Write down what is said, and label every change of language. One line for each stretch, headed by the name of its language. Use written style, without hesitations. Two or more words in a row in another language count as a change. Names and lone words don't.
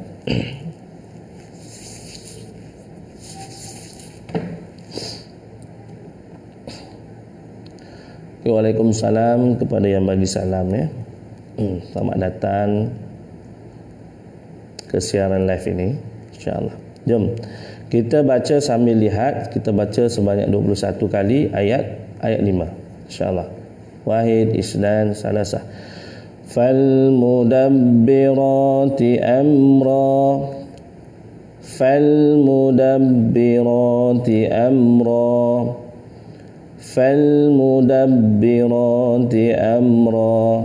Malay: Waalaikumsalam kepada yang bagi salam ya. Selamat datang ke siaran live ini, insya-Allah. Jom kita baca sambil lihat. Kita baca sebanyak 21 kali ayat 5, insya-Allah.
Arabic: Wahid, اثنان، ثلاثة. فالمدبرات أمرا. فالمدبرات أمرا. فالمدبرات أمرا.